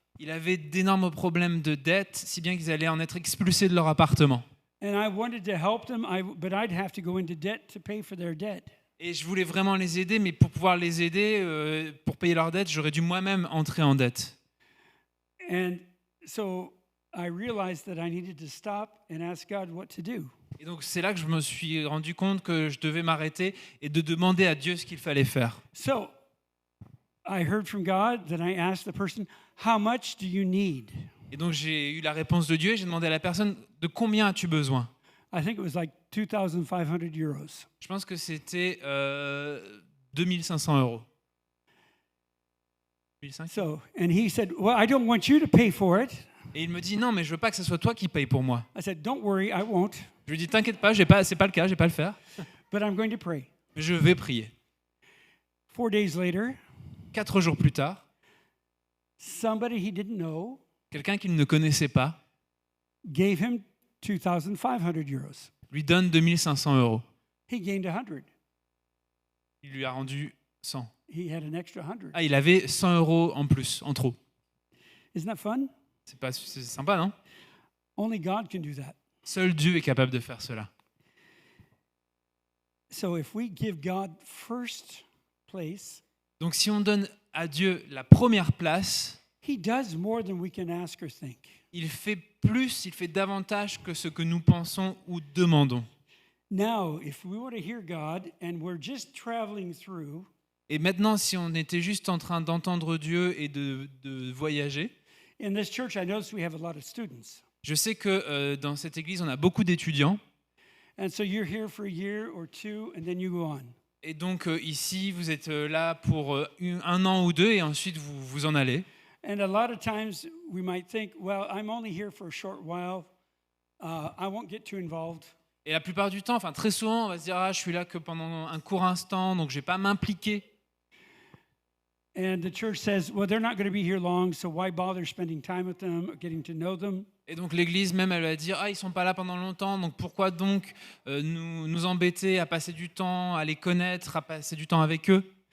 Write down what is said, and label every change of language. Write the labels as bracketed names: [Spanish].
[French] il avait d'énormes problèmes de dette, si bien qu'ils allaient en être expulsés de leur appartement. [English] And I wanted to help them, but I'd have to go into debt to pay for their debt. [French] Et je voulais vraiment les aider, mais pour pouvoir les aider, pour payer leurs dettes, j'aurais dû moi-même entrer en dette. [English] And so I realized that I needed to stop and ask God what to do. [French] Et donc c'est là que je me suis rendu compte que je devais m'arrêter et de demander à Dieu ce qu'il fallait faire. [English] So I heard from God, then I asked the person, how much do you need? [French] Et donc j'ai eu la réponse de Dieu et j'ai demandé à la personne de combien as-tu besoin. [English] I think it was like 2,500 euros. [French] Je pense que c'était 2500 euros. 1500. [English] So, and he said, well, I don't want you to pay for it. [French] Et il me dit non, mais je veux pas que ce soit toi qui paye pour moi. [English] I said, don't worry, I won't, [French] Je lui dis t'inquiète pas, c'est pas le cas, je vais pas le faire. [English] but I'm going to pray. [French] Mais je vais prier. [English] 4 days later, [French] 4 jours plus tard, [English] somebody he didn't know [French] quelqu'un qu'il ne connaissait pas [English] gave him 2,500 euros. [French] lui donne 2500 euros. [English] He gained 100. [French] Il lui a rendu 100. [English] He had an extra 100. [French] Ah, il avait 100 euros en plus, en trop. [English] Isn't that fun? [French] C'est sympa, non? [English] Only God can do that. [French] Seul Dieu est capable de faire cela. [English] So if we give God first place, [French] Donc si on donne à Dieu la première place, [English] he does more than we can ask or think. [French] il fait plus, il fait davantage que ce que nous pensons ou demandons. [English] Now, if we were to hear God and we're just traveling through, [French] Et maintenant, si on était juste en train d'entendre Dieu et de voyager, [English] in this church, I notice we have a lot of students. [French] je sais que dans cette église, on a beaucoup d'étudiants. [English] And so you're here for a year or two, and then you go on. [French] Et donc ici, vous êtes là pour un an ou deux et ensuite vous en allez. [English] And a lot of times we might think, well, I'm only here for a short while. I won't get too involved. [French] Et la plupart du temps, enfin très souvent, on va se dire je suis là que pendant un court instant, donc je vais pas m'impliquer. [English] And the church says, well, they're not going to be here long, so why bother spending time with them, or getting to know them? [French] Et donc l'église même, elle va dire ils sont pas là pendant longtemps, donc pourquoi donc nous embêter à passer du temps, à les connaître, à passer du temps avec eux.